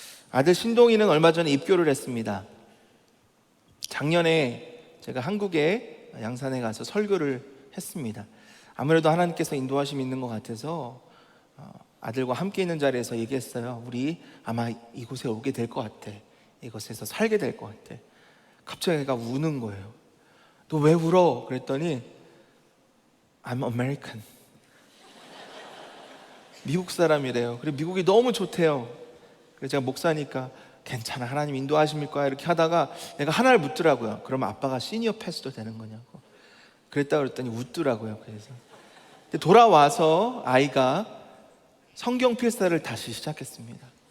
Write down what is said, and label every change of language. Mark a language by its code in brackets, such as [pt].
[ko] 아들 신동이는 얼마 전에 입교를 했습니다. 작년에 제가 한국에 양산에 가서 설교를 했습니다. 아무래도 하나님께서 인도하심이 있는 것 같아서 아들과 함께 있는 자리에서 얘기했어요. 우리 아마 이곳에 오게 될 것 같아. 이곳에서 살게 될 것 같아. 갑자기 애가 우는 거예요. 너 왜 울어? 그랬더니 [en] I'm American. [ko] 미국 사람이래요. 그리고 미국이 너무 좋대요. 그래서 제가 목사니까 괜찮아, 하나님 인도하심일 거야 이렇게 하다가 내가 하나를 묻더라고요. 그럼 아빠가 시니어 패스도 되는 거냐고. 그랬더니 웃더라고요. 그래서 돌아와서 아이가 성경 필사를 다시 시작했습니다.